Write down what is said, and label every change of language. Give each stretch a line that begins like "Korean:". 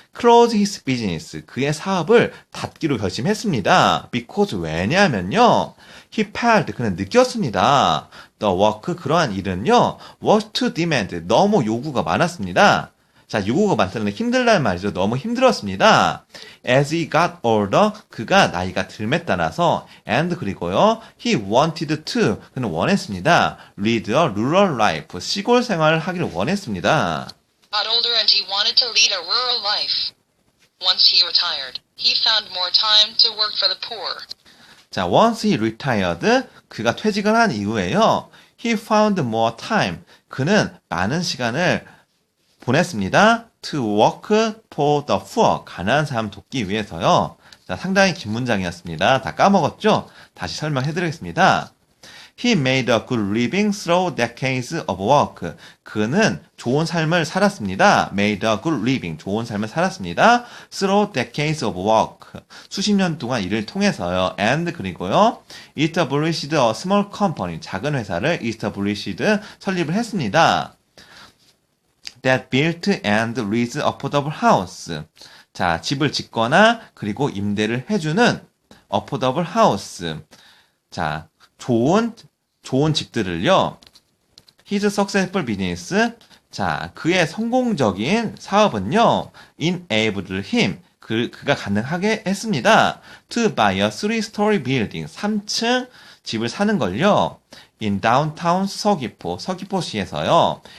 English: Close his business,
Korean: 그의 사업을 닫기로 결심했습니다.
English: Because
Korean: 왜냐하면요.
English: He felt,
Korean: 그는 느꼈습니다.
English: The work,
Korean: 그러한 일은요.
English: was too demand,
Korean: 너무 요구가 많았습니다. 자, 요구가 많다는 건 힘들다는 말이죠. 너무 힘들었습니다.
English: As he got older,
Korean: 그가 나이가 들에 따라서
English: and
Korean: 그리고요.
English: He wanted to,
Korean: 그는 원했습니다.
English: Lead a rural life,
Korean: 시골 생활을 하기를 원했습니다.
English: Got older and he wanted to lead a rural life. Once he retired, he found more time to work for the poor.
Korean: 자,
English: once he retired,
Korean: 그가 퇴직을 한 이후에요.
English: He found more time,
Korean: 그는 많은 시간을 보냈습니다.
English: To work for the poor,
Korean: 가난한 사람 돕기 위해서요. 자, 상당히 긴 문장이었습니다. 다 까먹었죠? 다시 설명해드리겠습니다.
English: He made a good living through decades of work.
Korean: 그는 좋은 삶을 살았습니다.
English: Made a good living,
Korean: 좋은 삶을 살았습니다.
English: Through decades of work.
Korean: 수십 년 동안 일을 통해서요.
English: And
Korean: 그리고요.
English: Established a small company,
Korean: 작은 회사를
English: established,
Korean: 설립을 했습니다.
English: That built and leased affordable house.
Korean: 자, 집을 짓거나 그리고 임대를 해주는
English: affordable house.
Korean: 자, 좋은 집들을요.
English: his successful business.
Korean: 자, 그의 성공적인 사업은요,
English: enabled him.
Korean: 그가 가능하게 했습니다.
English: To buy a 3-story building.
Korean: 3층 집을 사는 걸요.
English: In downtown 서귀포시에서요.